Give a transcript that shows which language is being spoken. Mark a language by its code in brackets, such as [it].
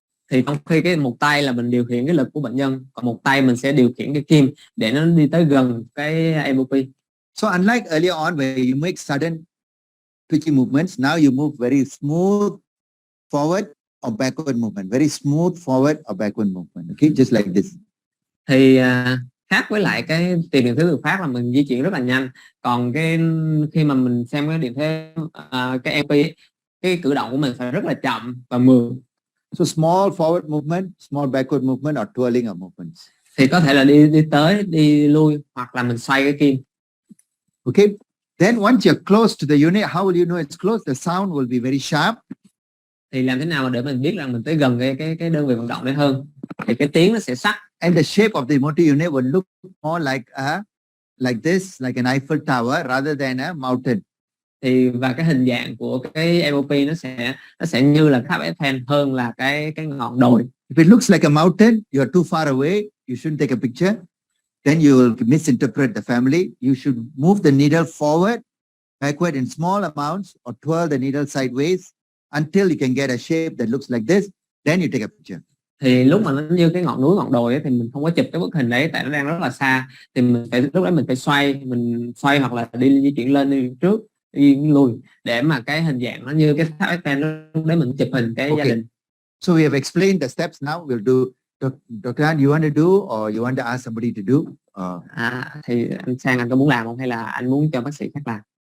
[vi] Thì trong khi một tay là mình điều khiển cái lực của bệnh nhân, còn một tay mình sẽ điều khiển cái kim để nó đi tới gần cái MOP. [en] So unlike earlier on where you make sudden twitching movements, now you move very smooth forward or backward movement, very smooth forward or backward movement. Okay, just like this. [vi] Thì khác với lại cái tiền điện thế tự phát là mình di chuyển rất là nhanh, còn khi mà mình xem cái điện thế cái MOP ấy, cái cử động của mình phải rất là chậm và mượt. [en] So small forward movement, small backward movement or twirling of movements. [vi] Thì có thể là đi tới, đi lui hoặc là mình xoay cái kim. Okay. [en] Then once you're close to the unit, how will you know it's close? The sound will be very sharp. [vi] Thì làm thế nào để mình biết rằng mình tới gần cái đơn vị vận động đấy hơn? Thì cái tiếng nó sẽ sắc. [en] And the shape of the motor unit will look more like this, like an Eiffel Tower rather than a mountain. [vi] Thì và cái hình dạng của cái MOP nó sẽ như là tháp Eiffel hơn là cái ngọn đồi. [en] If it looks like a mountain, you are too far away, you shouldn't take a picture. Then you will misinterpret the family. You should move the needle forward, backward in small amounts or twirl the needle sideways until you can get a shape that looks like this. Then you take a picture. [vi] Thì lúc mà nó như cái ngọn núi ngọn đồi ấy, thì mình không có chụp cái bức hình đấy tại nó đang rất là xa, thì mình phải lúc đấy mình phải xoay hoặc là đi di chuyển lên đi trước đi lùi để mà cái hình dạng nó như cái tháp Eiffel, lúc đấy mình chụp hình cái gia đình. [en] So we have explained the steps. Now we'll do. Dr. Han, you want to do or you want to ask somebody to do? [vi] Thì anh Sang anh có muốn làm không hay là anh muốn cho bác sĩ khác làm